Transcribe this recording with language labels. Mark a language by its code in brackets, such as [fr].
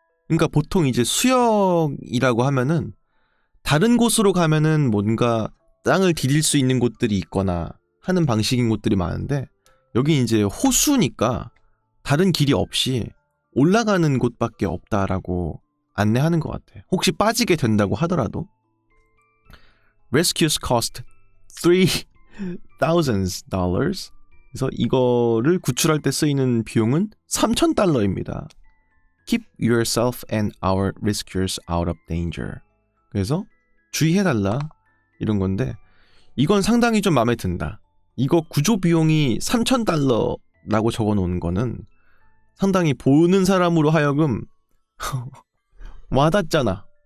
[ko] 그러니까 보통 이제 수영이라고 하면은 다른 곳으로 가면은 뭔가 땅을 디딜 수 있는 곳들이 있거나 하는 방식인 곳들이 많은데 여기 이제 호수니까 다른 길이 없이 올라가는 곳밖에 없다라고 안내하는 것 같아. 혹시 빠지게 된다고 하더라도. [en] Rescues cost $3,000. [ko] 그래서 이거를 구출할 때 쓰이는 비용은 $3,000입니다. [en] Keep yourself and our rescuers out of danger. [ko] 그래서 주의해달라 이런 건데 이건 상당히 좀 마음에 든다. 이거 구조 비용이 $3,000라고 적어놓은 거는 상당히 보는 사람으로 하여금 와닿잖아.